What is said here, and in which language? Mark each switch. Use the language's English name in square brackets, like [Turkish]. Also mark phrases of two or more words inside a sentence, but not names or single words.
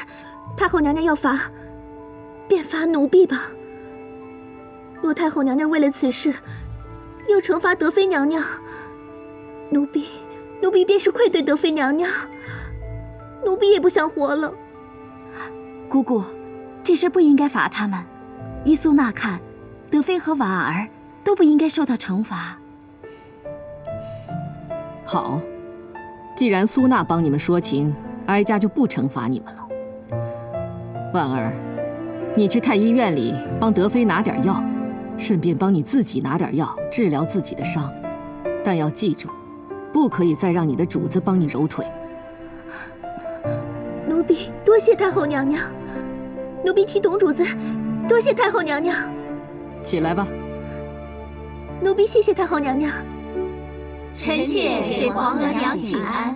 [Chinese] 太后娘娘要罰，便罰奴婢吧。若太后娘娘為了此事要懲罰德妃娘娘，奴婢便是愧對德妃娘娘，奴婢也不想活了。姑姑，這事不應該罰他們。依蘇娜看，德妃和婉兒都不應該受到懲罰。好，既然蘇娜幫你們說情，哀家就不懲罰你們了。婉兒，你去太醫院裡幫德妃拿點藥，順便幫你自己拿點藥治療自己的傷，但要記住，不可以再讓你的主子幫你揉腿。婢多謝太后娘娘，奴婢替董主子多謝太后娘娘。起来吧。奴婢谢谢太后娘娘。臣妾给皇额娘请安。